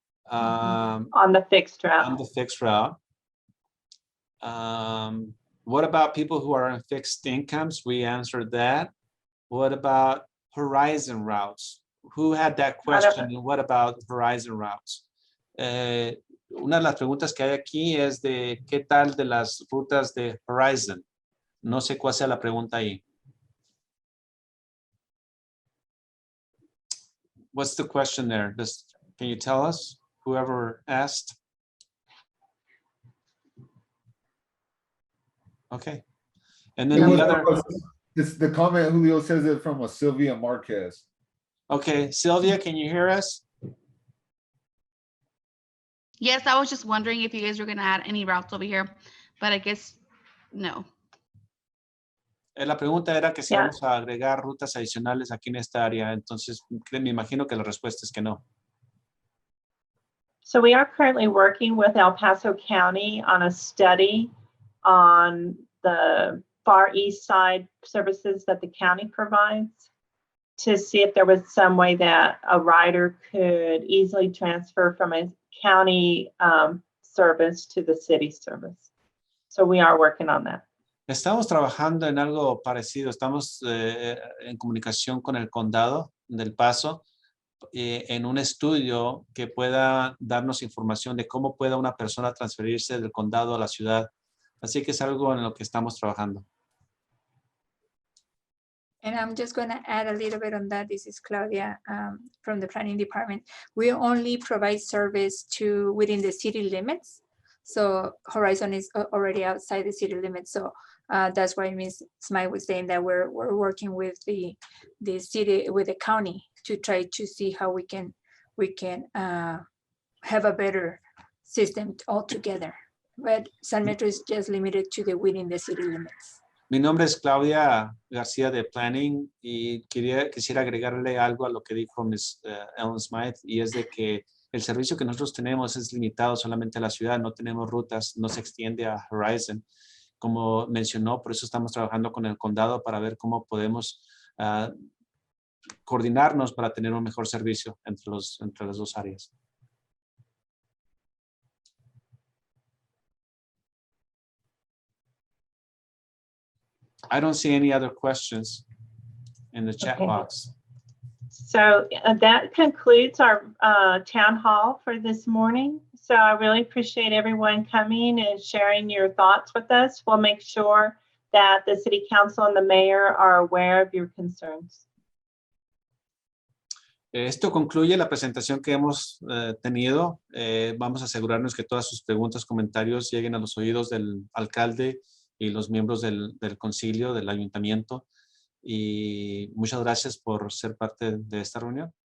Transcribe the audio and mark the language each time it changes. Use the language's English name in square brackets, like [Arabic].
[English] on the fixed route. on the fixed route. What about people who are on fixed incomes? We answered that. What about horizon routes? Who had that question? And what about horizon routes? [Spanish] Una de las preguntas que hay aquí es de qué tal de las rutas de horizon. No sé cuál sea la pregunta ahí. [English] What's the question there? Can you tell us, whoever asked? Okay. And then the other. The comment Julio says it from a Sylvia Marquez. Okay, Sylvia, can you hear us? Yes, I was just wondering if you guys were going to add any routes over here, but I guess no. [Spanish] La pregunta era que si [English] Yeah. [Spanish] vamos a agregar rutas adicionales aquí en esta área, entonces me imagino que la respuesta es que no. [English] So we are currently working with El Paso County on a study on the far east side services that the county provides to see if there was some way that a rider could easily transfer from a county service to the city service. So we are working on that. [Spanish] Estamos trabajando en algo parecido. Estamos en comunicación con el condado del Paso en un estudio que pueda darnos información de cómo pueda una persona transferirse del condado a la ciudad. Así que es algo en lo que estamos trabajando. [English] And I'm just going to add a little bit on that. This is Claudia from the planning department. We only provide service to within the city limits. So Horizon is already outside the city limits. So that's why Ms. Smythe was saying that we're working with the city, with the county to try to see how we can have a better system altogether. But San Metro is just limited to the within the city limits. [Spanish] Mi nombre es Claudia García de Planning y quisiera agregarle algo a lo que dijo Ms. Ellen Smythe, y es de que el servicio que nosotros tenemos es limitado solamente a la ciudad, no tenemos rutas, no se extiende a Horizon, como mencionó. Por eso estamos trabajando con el condado para ver cómo podemos coordinarnos para tener un mejor servicio entre las dos áreas. [English] I don't see any other questions in the chat Okay. box. So that concludes our town hall for this morning. So I really appreciate everyone coming and sharing your thoughts with us. We'll make sure that the city council and the mayor are aware of your concerns. [Spanish] Esto concluye la presentación que hemos tenido. Vamos a asegurarnos que todas sus preguntas, comentarios lleguen a los oídos del alcalde y los miembros del concilio, del ayuntamiento. Y muchas gracias por ser parte de esta reunión.